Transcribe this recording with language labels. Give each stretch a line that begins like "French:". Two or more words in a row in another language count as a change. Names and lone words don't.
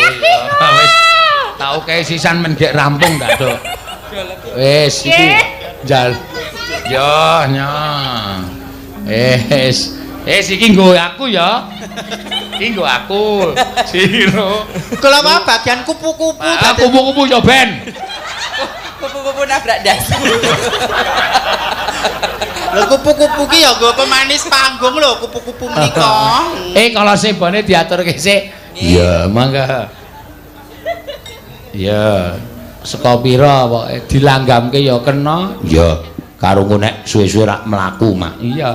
Javanese: iya. Wis tau kae sisan men gek rampung ndak, Dok. Wis iki jal. Yo nya. Iki nggo aku ya. Iki nggo aku. Siro. Kula mau bagian kupu-kupu Ah, dadi kupu-kupu yo ben. Kupu-kupu nabrak das. lho kupu-kupu ki ya nggo pemanis panggung lho kupu-kupu menika. Kalau sebone diaturke sik. Iya, mangga. Ya, saka pira pokoke dilanggamke ya kena. Ya, karo nek suwe-suwe rak mlaku mak. Iya.